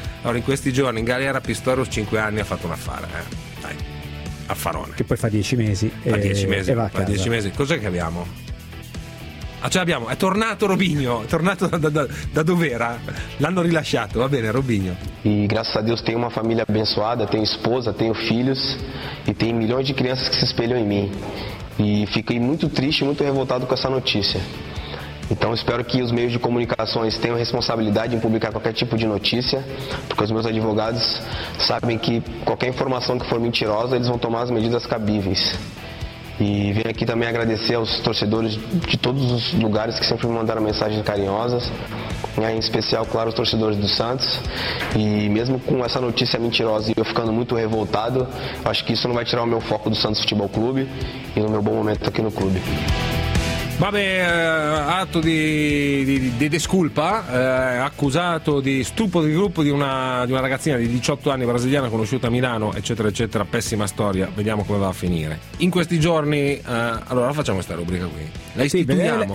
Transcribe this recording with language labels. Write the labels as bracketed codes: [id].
[it] Allora, in questi giorni, in galera, Pistorius 5 anni ha fatto un affare, dai, affarone. Che poi fa 10 mesi. Fa 10 mesi. Cos'è che abbiamo? Ah, ce l'abbiamo, è tornato Robinho, è tornato da dov'era? L'hanno rilasciato, va bene Robinho. [pt] E graças a Deus tenho uma família abençoada, tenho esposa, tenho filhos e tenho milhões de crianças que se espelham em mim. E fiquei muito triste, muito revoltado com essa notícia. Então espero que os meios de comunicações tenham responsabilidade em publicar qualquer tipo de notícia, porque os meus advogados sabem que qualquer informação que for mentirosa, eles vão tomar as medidas cabíveis. E venho aqui também agradecer aos torcedores de todos os lugares que sempre me mandaram mensagens carinhosas, em especial, claro, os torcedores do Santos. E mesmo com essa notícia mentirosa e eu ficando muito revoltado, acho que isso não vai tirar o meu foco do Santos Futebol Clube e no meu bom momento aqui no clube. [it] Vabbè, atto di desculpa, accusato di stupro di gruppo di una ragazzina di 18 anni brasiliana conosciuta a Milano, eccetera eccetera, pessima storia, vediamo come va a finire. In questi giorni, allora facciamo questa rubrica qui, la istituiamo,